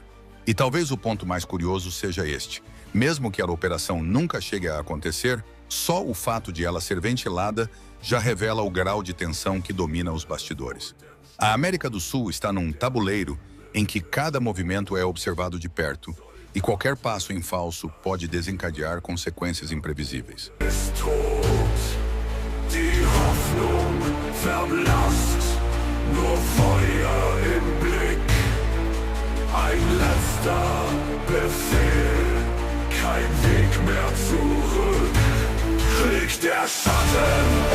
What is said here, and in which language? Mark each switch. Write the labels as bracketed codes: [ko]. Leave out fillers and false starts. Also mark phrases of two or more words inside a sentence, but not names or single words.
[pt] E talvez o ponto mais curioso seja este: mesmo que a operação nunca chegue a acontecer, só o fato de ela ser ventilada já revela o grau de tensão que domina os bastidores. A América do Sul está num tabuleiro em que cada movimento é observado de perto e qualquer passo em falso pode desencadear consequências imprevisíveis. [de] Die Hoffnung verblasst, nur Feuer im Blick. Ein letzter Befehl, kein Weg mehr zurück. Kriegt der Schatten